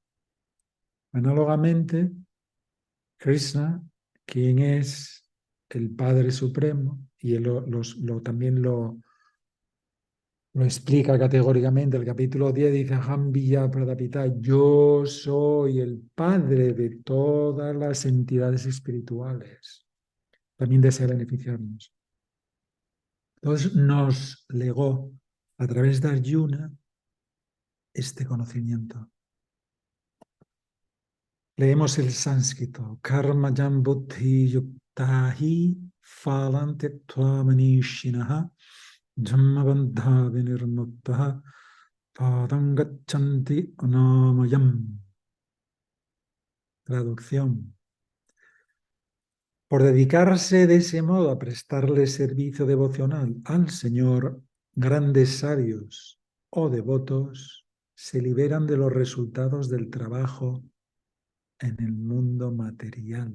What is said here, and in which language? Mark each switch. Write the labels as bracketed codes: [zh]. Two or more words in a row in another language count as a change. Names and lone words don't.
[es] Análogamente, Krishna, quien es el Padre Supremo, y él también lo explica categóricamente, el capítulo 10 dice, [sa] Aham Viya Pradapita, [es] yo soy el Padre de todas las entidades espirituales. También desea beneficiarnos. Entonces nos legó a través de Arjuna este conocimiento. Leemos el sánscrito. [sa] Karma jam buddhi yuktahi falante tvamanishinaha dhammabandha vinirmuttaha padam gachanti anamayam. [es] Traducción. Por dedicarse de ese modo a prestarle servicio devocional al Señor, grandes sabios o devotos se liberan de los resultados del trabajo en el mundo material.